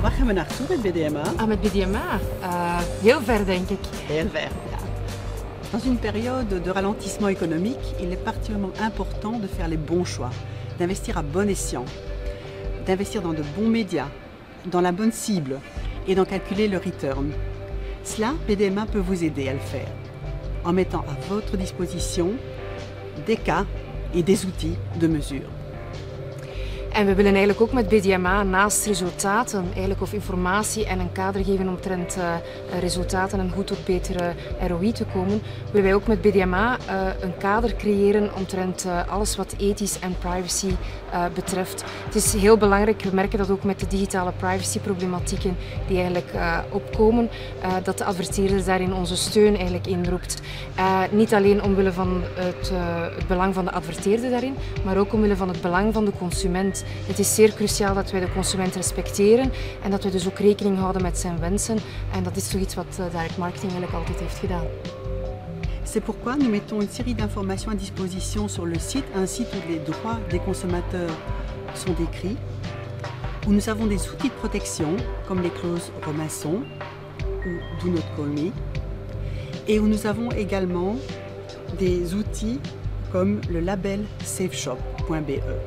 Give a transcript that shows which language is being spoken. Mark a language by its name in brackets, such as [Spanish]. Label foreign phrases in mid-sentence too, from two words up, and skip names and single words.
[Dutch] we naartoe met BDMA? Met BDMA? Heel ver, denk ik. Heel ver, ja. [French] Dans une période de ralentissement économique, il est particulièrement important de faire les bons choix, d'investir à bon escient, d'investir dans de bons médias, dans la bonne cible et d'en calculer le return. Cela, BDMA peut vous aider à le faire, en mettant à votre disposition des cas et des outils de mesure. [Dutch] En we willen eigenlijk ook met BDMA naast resultaten of informatie en een kader geven omtrent resultaten en hoe tot betere ROI te komen, willen wij ook met BDMA een kader creëren omtrent alles wat ethisch en privacy betreft. Het is heel belangrijk, we merken dat ook met de digitale privacy-problematieken die eigenlijk opkomen, dat de adverteerder daarin onze steun eigenlijk inroept. Niet alleen omwille van het belang van de adverteerder daarin, maar ook omwille van het belang van de consument. Het is zeer cruciaal dat wij de consument respecteren en dat we dus ook rekening houden met zijn wensen. En dat is toch iets wat [English] direct marketing [Dutch] eigenlijk altijd heeft gedaan. [French] C'est pourquoi nous mettons une série d'informations à disposition sur le site, ainsi tous les droits des consommateurs sont décrits, où nous avons des outils de protection, comme les clauses Robinson ou Do Not Call Me, et où nous avons également des outils comme le label safeshop.be.